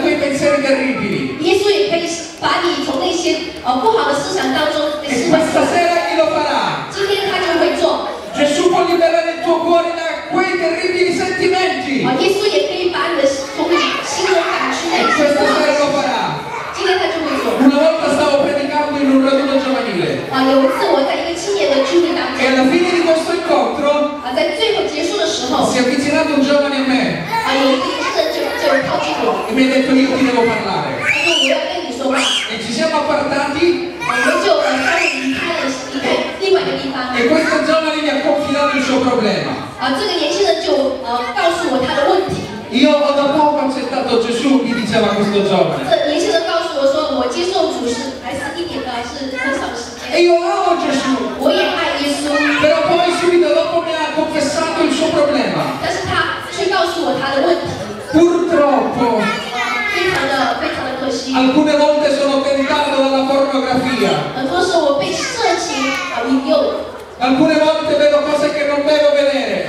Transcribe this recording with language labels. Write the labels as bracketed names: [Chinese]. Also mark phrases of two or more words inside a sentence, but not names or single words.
[Italian] pensieri terribili. [Chinese] 耶稣也可以把你从那些不好的思想当中给 [Italian] E [Chinese] 释放出 [Italian] questa [Chinese] 来。 [Italian] sera Egli lo farà. [Chinese] 今天他就会做。 [Italian] Gesù può liberare il tuo cuore da quei terribili sentimenti. [Chinese] 耶稣也可以把你的从你心中赶出那 [Italian] E [Chinese] 些 [Italian] questa [Chinese] 不好的 [Italian] sera [Chinese] 思 [Italian] lo [Chinese] 想。 [Italian] farà. [Chinese] 今天他就会做。 [Italian] Una volta stavo predicando in un raduno giovanile [Chinese] 有一次我在一个青年的聚会当 [Italian] e [Chinese] 中， [Italian] alla fine di questo incontro [Chinese] 在最后结束的时候， [Italian] si è avvicinato un giovane a me [Chinese] 有一个年轻人就靠近我， [Italian] e mi ha detto io ti devo parlare. [Chinese] 他说我要跟你说话， [Italian] E ci siamo appartati [Chinese] 我们就稍微离开另外一个地方。 [Italian] e questo giovane mi ha confidato il suo problema. [Chinese] 这个年轻人就告诉我他的问题。 [Italian] Io ho da poco accettato Gesù, mi diceva questo giovane. [Chinese] 这年轻人告诉我说，我接受主是还是一点的，还是很少的时 [Italian] E [Chinese] 间。 [Italian] io amo Gesù, [Chinese] 我也爱耶稣， [Italian] però poi subito dopo mi ha confessato il suo problema. [Chinese] 但是他却告诉我他的问题， [Italian] Purtroppo [Chinese] 非常的可惜。 [Italian] alcune volte sono tentato dalla pornografia, [Chinese] 很多时候我被色情引诱， [Italian] alcune volte vedo cose che non devo vedere.